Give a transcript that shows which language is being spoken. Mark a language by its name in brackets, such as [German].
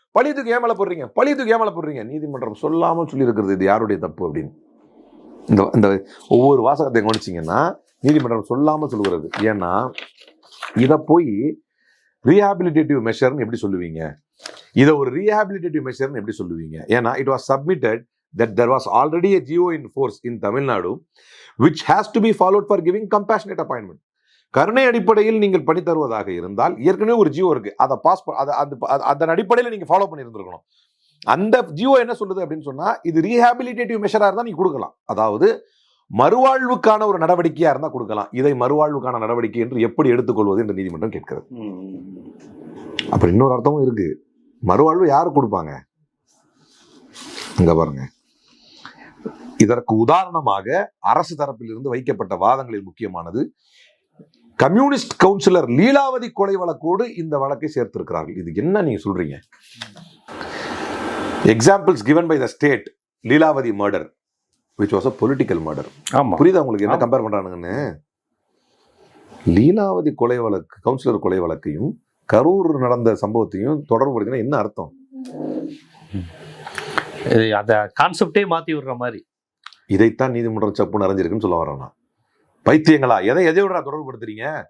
[Tamil] பழி தூக்கி ஏன் மேல போடுறீங்க, பழி தூக்கி ஏன் மேல போடுறீங்க? நீதிமன்றம் சொல்லாமல் சொல்லி இருக்கிறது இது யாருடைய தப்பு அப்படின்னு. இந்த ஒவ்வொரு வாசகத்தை கவனிச்சிங்கன்னா நீதிமன்றம் சொல்லாமல் சொல்லுகிறது. ஏன்னா இதை போய் ரீஹாபிலிட்டேட்டிவ் மெஷர்னு எப்படி சொல்லுவீங்க? இதை ஒரு ரீஹாபிலிட்டேட்டிவ் மெஷர்னு எப்படி சொல்லுவீங்க? [English] ஏன்னா it was submitted that there was already a GO in force in Tamil Nadu which has to be followed for giving compassionate appointment. [Tamil] கருணை அடிப்படையில் நீங்கள் பணி தருவதாக இருந்தால் ஏற்கனவே ஒரு ஜியோ இருக்கு, அதை பாஸ் அதன் அடிப்படையில் நீங்க ஃபாலோ பண்ணியிருந்திருக்கணும். அந்த ஜியோ என்ன சொல்லுது அப்படின்னு சொன்னா, இது ரீஹாபிலிட்டேட்டிவ் மெஷரா இருந்தா நீங்க கொடுக்கலாம், அதாவது மறுவாழ்வுக்கான ஒரு நடவடிக்கையா இருந்தா கொடுக்கலாம். இதை மறுவாழ்வுக்கான நடவடிக்கை என்று எப்படி எடுத்துக்கொள்வது என்று நீதிமன்றம் கேட்கிறது. அப்புறம் இன்னொரு அர்த்தமும் இருக்கு, மறுவாழ்வு யாரு கொடுப்பாங்க? அங்க பாருங்க, இதற்கு உதாரணமாக அரசு தரப்பில் இருந்து வைக்கப்பட்ட வாதங்களில் முக்கியமானது கம்யூனிஸ்ட் கவுன்சிலர் லீலாவதி கொலை வழக்கோடு இந்த வழக்கை சேர்த்திருக்கிறார்கள். இது என்ன நீங்க சொல்றீங்க? [English] Examples given by the state, Leelavathi murder which was a political murder. [Tamil] புரியுதா உங்களுக்கு என்ன கம்பேர் பண்றானுங்கன்னு? லீலாவதி கொலை வழக்கு, கவுன்சிலர் கொலை வழக்கையும் கரூர் நடந்த சம்பவத்தையும் தொடர்பு படுத்தினா என்ன அர்த்தம்? அந்த கான்செப்டே மாத்தி விடுற மாதிரி. இதைத்தான் நீதிமன்றம் சப்பு நிறைஞ்சிருக்குன்னு சொல்ல வரோம். பைத்தியங்களா, எதையோட தொடர்பு படுத்துறீங்க?